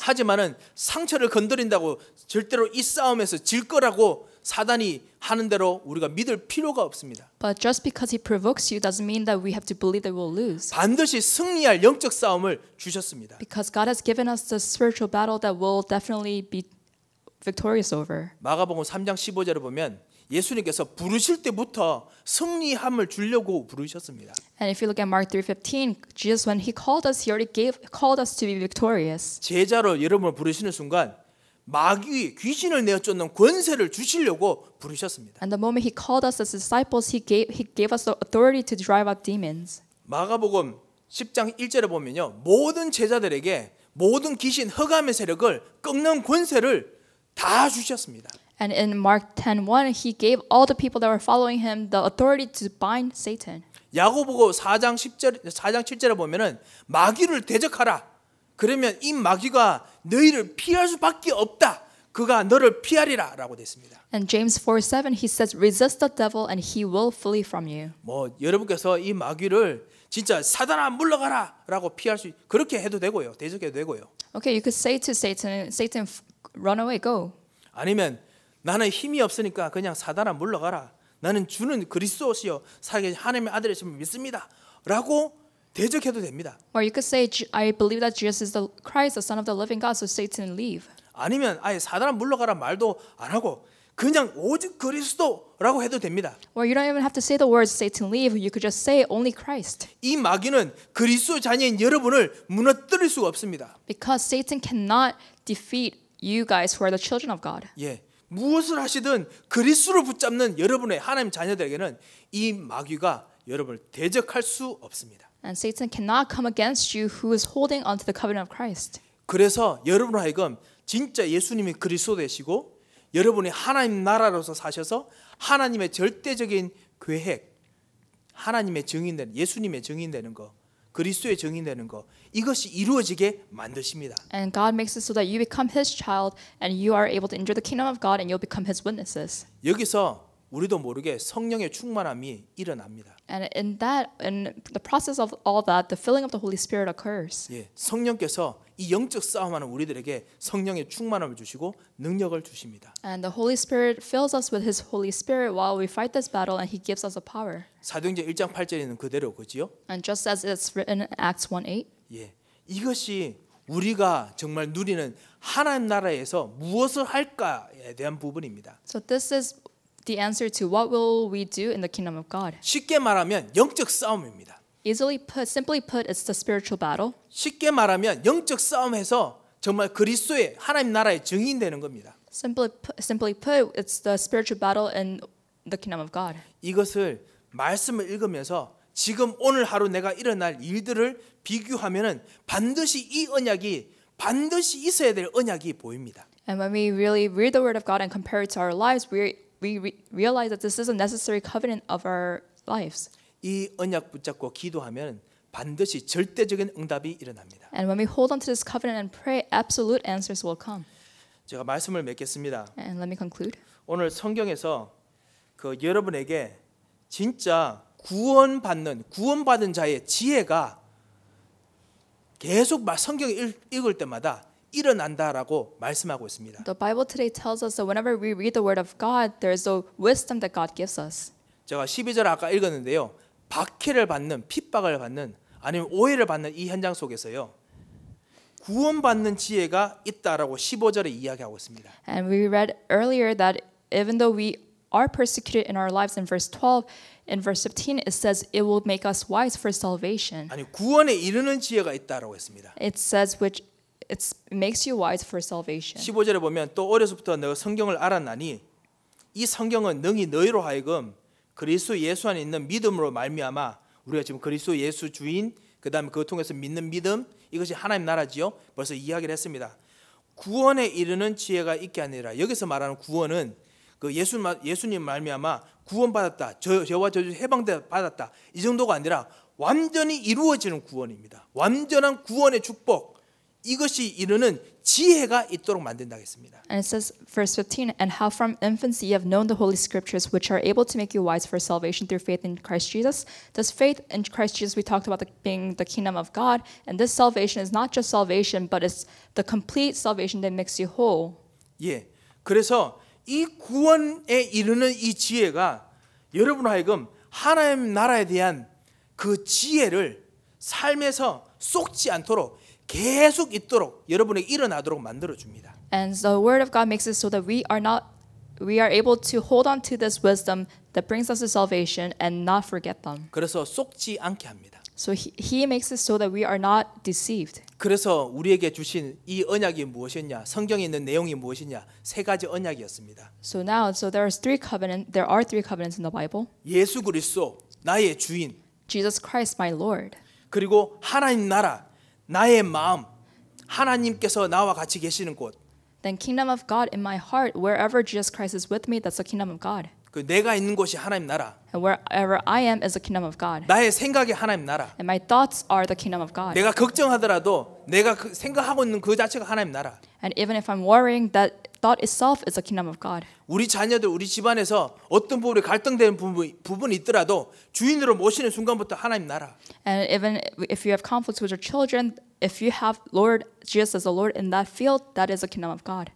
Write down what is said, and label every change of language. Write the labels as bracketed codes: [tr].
[ko] 하지만은 상처를 건드린다고 절대로 이 싸움에서 질 거라고 사단이 하는 대로 우리가 믿을 필요가 없습니다. [en] But just because he provokes you doesn't mean that we have to believe that we'll lose. [ko] 반드시 승리할 영적 싸움을 주셨습니다. [en] Because God has given us the spiritual battle that we'll definitely be victorious over. [ko] 마가복음 3장 15절을 보면 예수님께서 부르실 때부터 승리함을 주려고 부르셨습니다. [en] And if you look at Mark 3:15, Jesus when he called us, he already called us to be victorious. [ko] 제자로 여러분을 부르시는 순간 마귀 귀신을 내어 쫓는 권세를 주시려고 부르셨습니다. [en] And the moment he called us as disciples, he gave us the authority to drive out demons. [ko] 마가복음 10장 1절에 보면요. 모든 제자들에게 모든 귀신 흑암의 세력을 꺾는 권세를 다 주셨습니다. [en] And in Mark 10:1, he gave all the people that were following him the authority to bind Satan. [ko] 야고보고 4장 7절에 보면은 마귀를 대적하라. 그러면 이 마귀가 너희를 피할 수밖에 없다. 그가 너를 피하리라라고 됐습니다. [en] And James 4:7, he says, resist the devil and he will flee from you. [ko] 뭐 여러분께서 이 마귀를 진짜 사단아 물러가라라고 피할 수 그렇게 해도 되고요. 대적해도 되고요. [en] Okay, you could say to Satan, Satan, run away, go. [ko] 아니면 나는 힘이 없으니까 그냥 사단아 물러가라. 나는 주는 그리스도시요 살게 하나님의 아들이심을 믿습니다라고 대적해도 됩니다. [en] Or you could say, I believe that Jesus is the Christ, the Son of the living God, so Satan leave. [ko] 아니면 아예 사단아 물러가라 말도 안 하고 그냥 오직 그리스도라고 해도 됩니다. [en] Or you don't even have to say the words Satan leave. You could just say only Christ. [ko] 이 마귀는 그리스도 자녀인 여러분을 무너뜨릴 수가 없습니다. [en] Because Satan cannot defeat you guys who are the children of God. [ko] 예, 무엇을 하시든 그리스도를 붙잡는 여러분의 하나님 자녀들에게는 이 마귀가 여러분을 대적할 수 없습니다. [en] And Satan cannot come against you who is holding onto the covenant of Christ. [ko] 그래서 여러분 하여금 진짜 예수님이 그리스도 되시고 여러분이 하나님 나라로서 사셔서 하나님의 절대적인 계획, 하나님의 증인되는 예수님의 증인되는 거, 그리스도의 증인되는 거 이것이 이루어지게 만드십니다. [en] And God makes it so that you become His child and you are able to enter the kingdom of God and you'll become His witnesses. [ko] 여기서 우리도 모르게 성령의 충만함이 일어납니다. [en] And in the process of all that, the filling of the Holy Spirit occurs. [ko] 예, 성령께서 이 영적 싸움하는 우리들에게 성령의 충만함을 주시고 능력을 주십니다. [en] And the Holy Spirit fills us with His Holy Spirit while we fight this battle, and He gives us a power. [ko] 사도행전 1장 8절에 있는 그대로 그지요? [en] And just as it's written in Acts 1:8, 예, [ko] 이것이 우리가 정말 누리는 하나님 나라에서 무엇을 할까에 대한 부분입니다. [en] So this is the answer to what will we do in the kingdom of God. [ko] 쉽게 말하면 영적 싸움입니다. [en] Simply put, it's the spiritual battle. [ko] 쉽게 말하면 영적 싸움에서 정말 그리스도의 하나님 나라의 증인되는 겁니다. [en] Simply put, it's the spiritual battle in the kingdom of God. [ko] 이것을 말씀을 읽으면서 지금 오늘 하루 내가 일어날 일들을 비교하면은 반드시 이 언약이 반드시 있어야 될 언약이 보입니다. [en] And when we really read the word of God and compare it to our lives, we realize that this is a necessary covenant of our lives. [ko] 이 언약 붙잡고 기도하면 반드시 절대적인 응답이 일어납니다. [en] And when we hold on to this covenant and pray, absolute answers will come. [ko] 제가 말씀을 맺겠습니다. [en] And let me conclude. [ko] 오늘 성경에서 그 여러분에게 진짜 구원받은 자의 지혜가 계속 성경을 읽을 때마다 일어난다라고 말씀하고 있습니다. [en] The Bible today tells us that whenever we read the word of God, there is a wisdom that God gives us. [ko] 제가 12절 아까 읽었는데요. 박해를 받는 핍박을 받는 아니면 오해를 받는 이 현장 속에서요. 구원받는 지혜가 있다라고 15절에 이야기하고 있습니다. [en] And we read earlier that even though we are persecuted in our lives in verse 12, in verse 15 it says it will make us wise for salvation. [ko] 아니 구원에 이르는 지혜가 있다라고 했습니다. [en] It says which it makes you wise for salvation. [ko] 15절에 보면 또 어려서부터 너가 성경을 알았나니 이 성경은 능히 너희로 하여금 그리스도 예수 안에 있는 믿음으로 말미암아 우리가 지금 그리스도 예수 주인 그다음에 그걸 통해서 믿는 믿음 이것이 하나님 나라지요. 벌써 이야기를 했습니다. 구원에 이르는 지혜가 있게 아니라 여기서 말하는 구원은 그 예수님 말미암아 구원받았다. 저와 저주 해방받았다. 이 정도가 아니라 완전히 이루어지는 구원입니다. 완전한 구원의 축복 이것이 이르는 지혜가 있도록 만든다 했습니다. [en] And it says verse 15 and how from infancy you have known the holy scriptures which are able to make you wise for salvation through faith in Christ Jesus. This faith in Christ Jesus we talked about being the kingdom of God and this salvation is not just salvation but it's the complete salvation that makes you whole. 예. [ko] 그래서 이 구원에 이르는 이 지혜가 여러분 하여금 하나님 나라에 대한 그 지혜를 삶에서 쏟지 않도록 계속 있도록 여러분에게 일어나도록 만들어 줍니다. [en] And the word of God makes it so that we are able to hold on to this wisdom that brings us to salvation and not forget them. [ko] 그래서 쏟지 않게 합니다. [en] So he makes it so that we are not deceived. [ko] 그래서 우리에게 주신 이 언약이 무엇이냐? 성경에 있는 내용이 무엇이냐? 세 가지 언약이었습니다. [en] So there are three covenants in the Bible. [ko] 예수 그리스도 나의 주인, [en] Jesus Christ my Lord. [ko] 그리고 하나님 나라 나의 마음, 하나님께서 나와 같이 계시는 곳. [en] Then kingdom of God in my heart, wherever Jesus Christ is with me, that's the kingdom of God. [ko] 그 내가 있는 곳이 하나님 나라. [en] And wherever I am is the kingdom of God. [ko] 나의 생각이 하나님 나라. [en] And my thoughts are the kingdom of God. [ko] 내가 걱정하더라도 내가 생각하고 있는 그 자체가 하나님 나라. [en] And even if I'm worrying, that thought itself is the kingdom of God. [ko] 우리 자녀들, 우리 집안에서 어떤 부분에 갈등되는 부분이 있더라도 주인으로 모시는 순간부터 하나님 나라. [en] And even if you have conflicts with your children, if you have Lord Jesus as the Lord in that field, that is the kingdom of God.